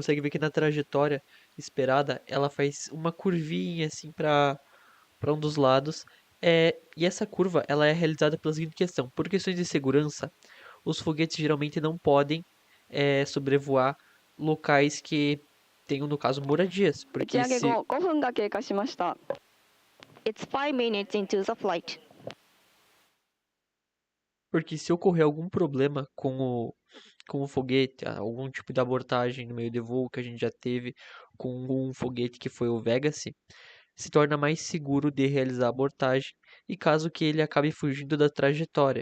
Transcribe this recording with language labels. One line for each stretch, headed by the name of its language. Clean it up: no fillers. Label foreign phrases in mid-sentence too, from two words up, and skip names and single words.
Portuguese: consegue ver que na trajetória esperada, ela faz uma curvinha assim para um dos lados. E essa curva, ela é realizada pela seguinte questão: por questões de segurança, os foguetes geralmente não podem sobrevoar locais que tenham, no caso, moradias,
Japanese: 打ち
Portuguese: porque
Japanese: 上げ
Portuguese: se
Japanese: 後5分が経過しました。
English: It's 5 minutes into the flight.
Portuguese: Porque se ocorrer algum problema com o foguete, algum tipo de abordagem no meio de voo que a gente já teve com um foguete que foi o Vega-C, se torna mais seguro de realizar a abordagem e caso que ele acabe fugindo da trajetória.